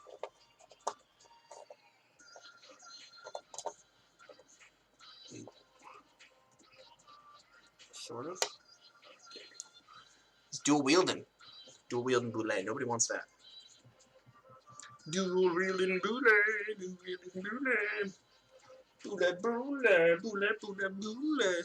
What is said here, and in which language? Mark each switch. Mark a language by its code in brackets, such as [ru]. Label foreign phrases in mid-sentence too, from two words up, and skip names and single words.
[en] Sort of. It's dual wielding. Dual wielding boule. Nobody wants that. Dual wielding boule. Dual wielding boule. Boule, boule, boule, boule, boule.